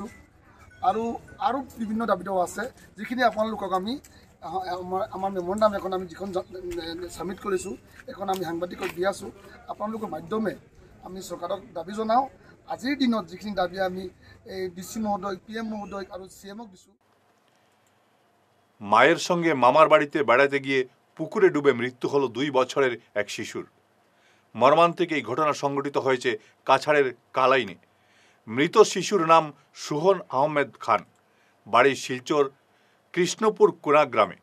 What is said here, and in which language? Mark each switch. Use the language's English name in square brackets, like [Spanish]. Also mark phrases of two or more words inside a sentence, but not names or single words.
[Assamese] আৰু বিভিন্ন দাবীও আছে, যিখিনি আপোনালোকক আমি আমাৰ মেম'ৰেণ্ডাম এখন আমি যিখন ছাবমিট কৰিছোঁ এখন আমি সাংবাদিকক দি আছোঁ। আপোনালোকৰ মাধ্যমে আমি চৰকাৰক দাবী জনাওঁ। আজিৰ দিনত যিখিনি দাবী আমি এই DC মহোদয়, PM মহোদয় আৰু CMক দিছোঁ। [Bangla] মায়ের সঙ্গে মামার বাড়িতে বেড়াতে গিয়ে পুকুরে ডুবে মৃত্যু হলো 2 বছরের এক শিশুর। মর্মান্তিক এই ঘটনা সংঘটিত হয়েছে কাছাড়ের কালাইনে। মৃত শিশুর নাম সুহন আহমেদ খান, বাড়ি শিলচর কৃষ্ণপুর কোনা গ্রামে।